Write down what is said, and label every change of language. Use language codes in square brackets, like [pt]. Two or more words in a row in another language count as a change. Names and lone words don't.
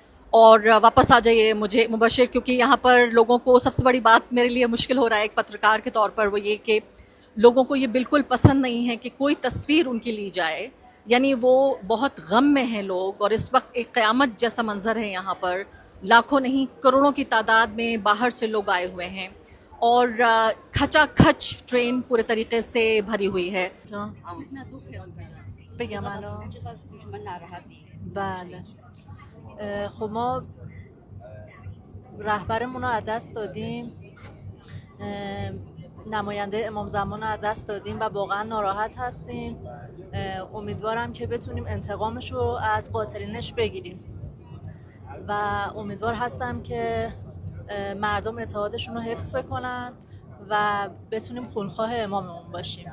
[hi] और वापस आ जाइए मुझे मुबशिर, क्योंकि यहाँ पर लोगों को सबसे बड़ी बात मेरे लिए मुश्किल हो रहा है एक पत्रकार के तौर पर, वो ये कि लोगों को ये बिल्कुल पसंद नहीं है कि कोई तस्वीर उनकी ली जाए। यानी वो बहुत गम में हैं लोग। और इस वक्त एक क़यामत जैसा मंजर है यहाँ पर। लाखों नहीं करोड़ों की तादाद में बाहर से लोग आए हुए हैं और खचाखच ट्रेन पूरे तरीके से भरी हुई है। कितना दुख है उनका। [fa] بگم الان چقدر دشمن ناراحتی. بله خب ما رهبرمون رو از دست دادیم، نماینده امام زمان رو از دست دادیم و واقعا ناراحت هستیم. امیدوارم که بتونیم انتقامش رو از قاتلینش بگیریم و امیدوار هستم که مردم اتحادشون رو حفظ بکنن و بتونیم خونخواه اماممون باشیم.